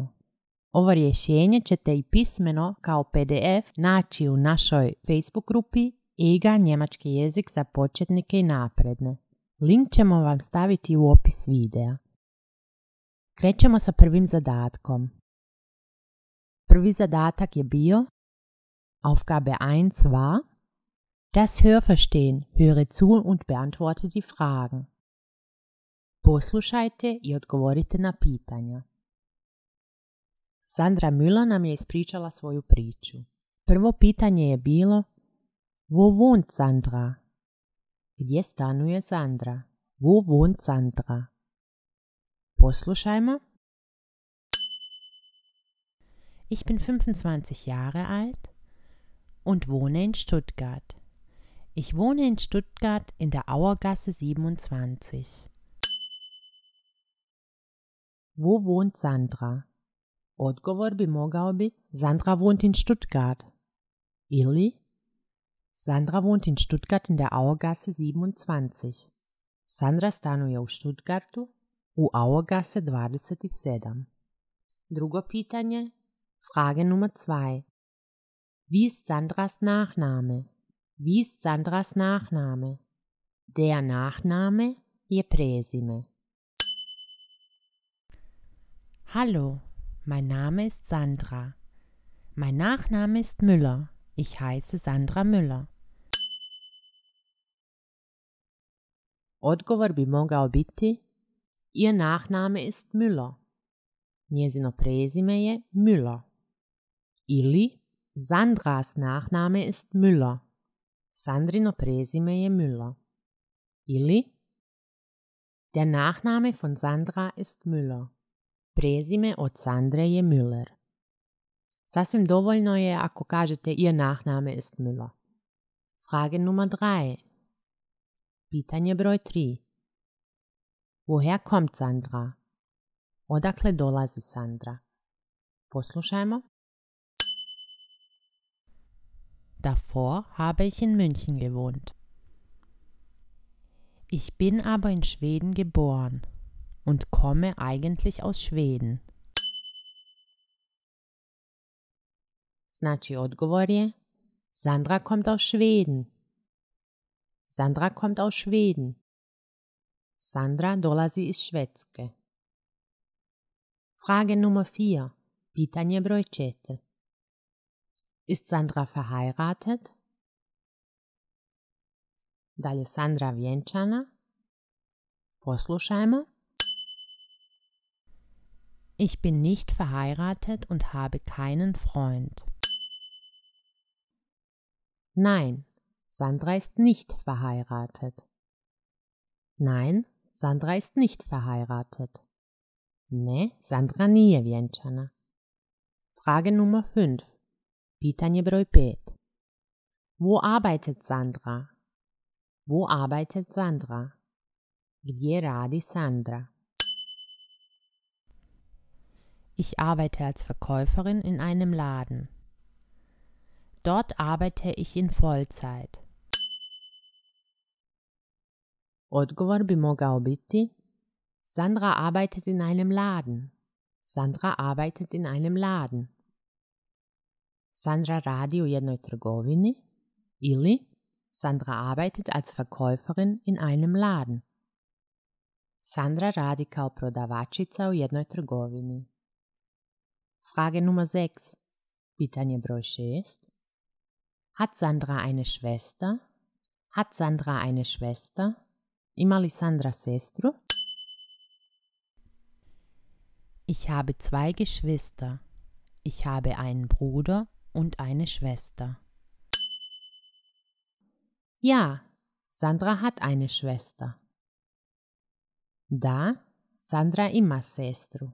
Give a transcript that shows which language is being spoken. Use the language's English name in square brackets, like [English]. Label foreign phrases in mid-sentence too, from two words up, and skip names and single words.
[Croatian] Ovo rješenje ćete i pismeno kao PDF naći u našoj Facebook grupi EGA njemački jezik za početnike i napredne. Link ćemo vam staviti u opis videa. Krećemo sa prvim zadatkom. Prvi zadatak je bio [German] Aufgabe 1 war das Hörverstehen. Höre zu und beantworte die Fragen. [Croatian] Poslušajte i odgovorite na pitanja. Sandra Müller nam je ispričala svoju priču. Prvo pitanje je bilo [German] Wo wohnt Sandra? [Croatian] Gdje stanuje Sandra? [German] Wo wohnt Sandra? [Croatian] Poslušajmo. [German] Ich bin 25 Jahre alt und wohne in Stuttgart. Ich wohne in Stuttgart in der Auergasse 27. Wo wohnt Sandra? [Croatian] Odgovor bi mogao biti [German] Sandra wohnt in Stuttgart. Ili Sandra wohnt in Stuttgart in der Auergasse 27. [Croatian] Sandra stanuje u Stuttgartu u Auergasse 27. Drugo pitanje. [German] Frage Nummer 2. Wie ist Sandras Nachname? Wie ist Sandras Nachname? Der Nachname [Croatian] je prezime. [German] Hallo, mein Name ist Sandra. Mein Nachname ist Müller. Ich heiße Sandra Müller. [Croatian] Odgovor bi mogao biti [German] Ihr Nachname ist Müller. [Croatian] Njezino prezime je Müller. [German] Ili Sandras Nachname ist Müller. [Croatian] Sandrino prezime je Müller. [German] Ili Der Nachname von Sandra ist Müller. [Croatian] Prezime od Sandre je Müller. Sasvim dovoljno je ako kažete [German] Ihr Nachname ist Müller. Frage Nummer 3. [Croatian] Pitanje broj 3. [German] Woher kommt Sandra? [Croatian] Odakle dolazi Sandra? Poslušajmo. [German] Davor habe ich in München gewohnt. Ich bin aber in Schweden geboren und komme eigentlich aus Schweden. [Croatian] Znači odgovor je [German] Sandra kommt aus Schweden. Sandra kommt aus Schweden. [Croatian] Sandra dolazi iz Švedske. [German] Frage Nummer 4. [Croatian] Pitanje broj 4. [German] Ist Sandra verheiratet? [Croatian] Da li je Sandra vjenčana? Poslušajmo. [German] Ich bin nicht verheiratet und habe keinen Freund. Nein, Sandra ist nicht verheiratet. Nein, Sandra ist nicht verheiratet. [Croatian] Ne, Sandra nije vjenčana. [German] Frage Nummer 5. [Croatian] Pitanje broj 5. [German] Wo arbeitet Sandra? Wo arbeitet Sandra? [Croatian] Gdje radi Sandra? [German] Ich arbeite als Verkäuferin in einem Laden. Dort arbeite ich in Vollzeit. [Croatian] Odgovor bi mogao biti [German] Sandra arbeitet in einem Laden. Sandra arbeitet in einem Laden. [Croatian] Sandra radi u jednoj trgovini ili [German] Sandra arbeitet als Verkäuferin in einem Laden. [Croatian] Sandra radi kao prodavačica u jednoj trgovini. [German] Frage Nummer 6. [Croatian] Pitanje broj 6. [German] Hat Sandra eine Schwester? Hat Sandra eine Schwester? [Croatian] Ima li Sandra sestru? [German] Ich habe 2 Geschwister. Ich habe einen Bruder und eine Schwester. Ja, Sandra hat eine Schwester. [Croatian] Da, Sandra ima sestru.